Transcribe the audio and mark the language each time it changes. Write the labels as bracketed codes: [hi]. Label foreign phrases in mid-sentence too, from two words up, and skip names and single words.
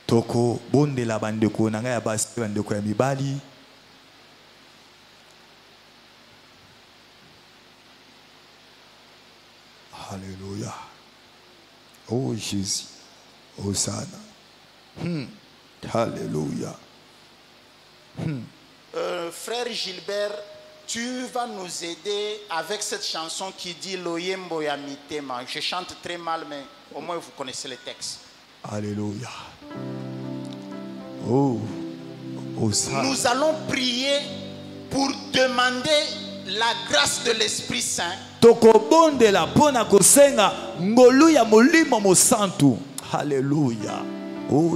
[fr] Alléluia. Oh Jésus. Hosanna. Alléluia. Frère Gilbert, tu vas nous aider avec cette chanson qui dit Loyembo ya mitema. Je chante très mal, mais au moins vous connaissez le texte. Alléluia. Oh, Hosanna. Nous allons prier pour demander la grâce de l'Esprit Saint. Alléluia. Oh,